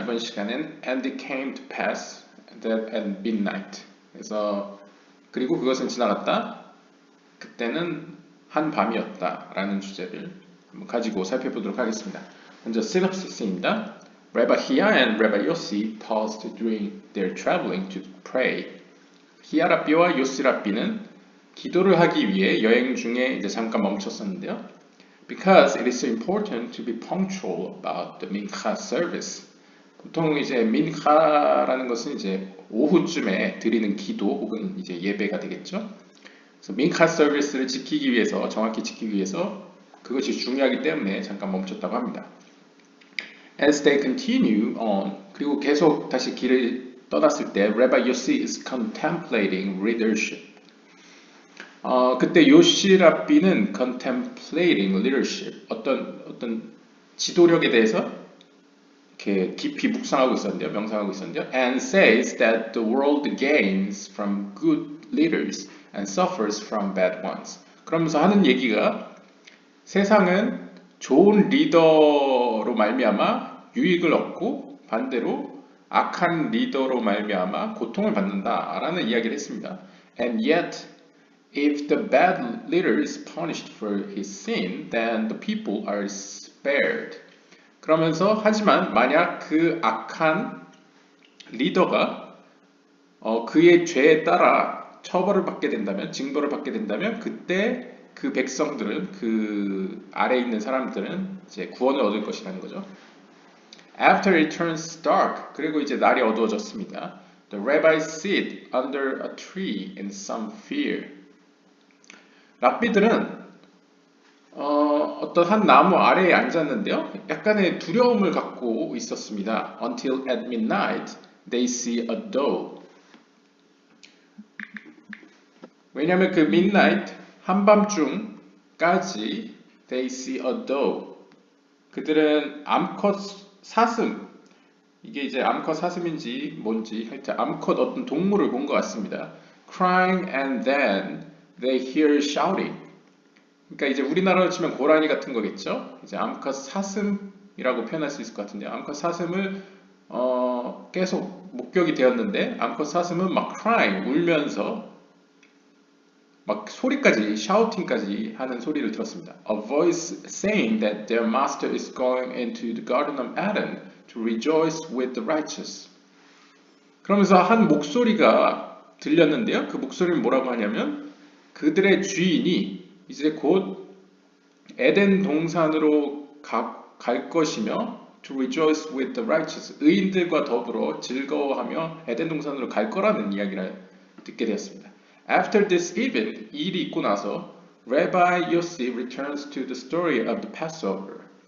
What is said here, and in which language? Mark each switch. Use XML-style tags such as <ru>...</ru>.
<ko>이번 시간엔</ko> <en>And it came to pass that at midnight.</en> <ko>그리고 그것은 지나갔다. 그때는 한밤이었다. 라는 주제를 한번 가지고 살펴보도록 하겠습니다. 먼저 synopsis입니다.</ko> <en>Rabbi Hia and Rabbi Yossi paused during their traveling to pray.</en> <ko>히야 랍비와 요시 랍비는 기도를 하기 위해 여행 중에 이제 잠깐 멈췄었는데요.</ko> <en>Because it is so important to be punctual about the mincha service.</en> <ko>보통 이제 민카라는 것은 이제 오후쯤에 드리는 기도 혹은 이제 예배가 되겠죠. 그래서 민카 서비스를 지키기 위해서 정확히 지키기 위해서 그것이 중요하기 때문에 잠깐 멈췄다고 합니다.</ko> <en>As they continue on,</en> <ko>그리고 계속 다시 길을 떠났을 때</ko> <en>Rabbi Yossi is contemplating leadership.</en> <ko>그때 요시 랍비는</ko> <en>contemplating leadership,</en> <ko>어떤 지도력에 대해서 이렇게 깊이 묵상하고 있었는데요, 명상하고 있었는데요.</ko> <en>And says that the world gains from good leaders and suffers from bad ones.</en> <ko>그러면서 하는 얘기가 세상은 좋은 리더로 말미암아 유익을 얻고 반대로 악한 리더로 말미암아 고통을 받는다라는 이야기를 했습니다.</ko> <en>And yet if the bad leader is punished for his sin, then the people are spared.</en> <ko>그러면서 하지만 만약 그 악한 리더가 그의 죄에 따라 처벌을 받게 된다면, 징벌을 받게 된다면 그때 그 백성들은 그 아래에 있는 사람들은 이제 구원을 얻을 것이라는 거죠.</ko> <en>After it turns dark,</en> <ko>그리고 이제 날이 어두워졌습니다.</ko> <en>The rabbis sit under a tree in some fear.</en> <ko>랍비들은 어떤 한 나무 아래에 앉았는데요. 약간의 두려움을 갖고 있었습니다.</ko> <en>Until at midnight they see a dove.</en> <ko>왜냐하면 그</ko> <en>midnight</en> <ko>한밤중까지</ko> <en>they see a dove.</en> <ko>그들은 암컷 사슴, 이게 이제 암컷 사슴인지 뭔지 하여튼 암컷 어떤 동물을 본 것 같습니다.</ko> <en>Crying and then they hear shouting.</en> <ko>그러니까 이제 우리나라로 치면 고라니 같은 거겠죠. 이제 암컷 사슴이라고 표현할 수 있을 것 같은데 암컷 사슴을 계속 목격이 되었는데 암컷 사슴은 막 crying 울면서 막 소리까지 shouting까지 하는 소리를 들었습니다.</ko> <en>A voice saying that their master is going into the garden of Eden to rejoice with the righteous.</en> <ko>그러면서 한 목소리가 들렸는데요. 그 목소리는 뭐라고 하냐면 그들의 주인이 이제 곧 에덴 동산으로 갈 것이며</ko> <en>to rejoice with the righteous</en> <ko>의인들과 더불어 즐거워하며 에덴 동산으로 갈 거라는 이야기를 듣게 되었습니다.</ko> <en>After this event,</en> <ko>이 일이 있고 나서</ko> <en>Rabbi Yossi returns to the story of the Passover.</en>